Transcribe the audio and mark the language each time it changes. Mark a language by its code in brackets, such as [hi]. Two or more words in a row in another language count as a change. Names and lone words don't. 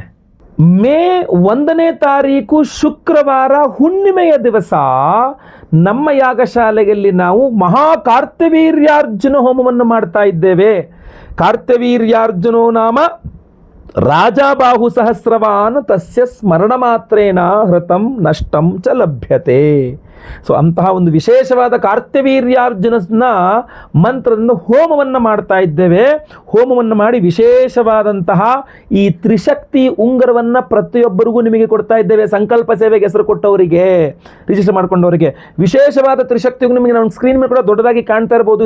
[kn] ಮೇ 1ನೇ ತಾರೀಕು ಶುಕ್ರವಾರ ಹುಣ್ಣಿಮೆಯ ದಿವಸ ನಮ್ಮ ಯಾಗಶಾಲೆಯಲ್ಲಿ ನಾವು ಮಹಾಕಾರ್ತವೀರ್ಯಾರ್ಜುನ ಹೋಮವನ್ನು ಮಾಡ್ತಾ ಇದ್ದೇವೆ. [sa] ಕಾರ್ತವೀರ್ಯಾರ್ಜುನೋ ನಾಮ ರಾಜಾಬಾಹು ಸಹಸ್ರವಾನ್ ತಸ್ಯ ಸ್ಮರಣ ಮಾತ್ರೇನ ಹೃತಂ ನಷ್ಟಂ ಚ ಲಭ್ಯತೆ. [kn] ಸೊ ಅಂತಹ ಒಂದು ವಿಶೇಷವಾದ ಕಾರ್ತವೀರ್ಯಾರ್ಜುನನ ಮಂತ್ರದಿಂದ ಹೋಮವನ್ನು ಮಾಡ್ತಾ ಇದ್ದೇವೆ. ಹೋಮವನ್ನು ಮಾಡಿ ವಿಶೇಷವಾದಂತಹ ಈ ತ್ರಿಶಕ್ತಿ ಉಂಗುರವನ್ನು ಪ್ರತಿಯೊಬ್ಬರಿಗೂ ನಿಮಗೆ ಕೊಡ್ತಾ ಇದ್ದೇವೆ. ಸಂಕಲ್ಪ ಸೇವೆಗೆ ಹೆಸರು ಕೊಟ್ಟವರಿಗೆ, ರಿಜಿಸ್ಟರ್ ಮಾಡ್ಕೊಂಡವರಿಗೆ ವಿಶೇಷವಾದ ತ್ರಿಶಕ್ತಿ ನಿಮಗೆ ನಾನು ಸ್ಕ್ರೀನ್ ಮೇಲೆ ಕೂಡ ದೊಡ್ಡದಾಗಿ ಕಾಣ್ತಾ ಇರಬಹುದು.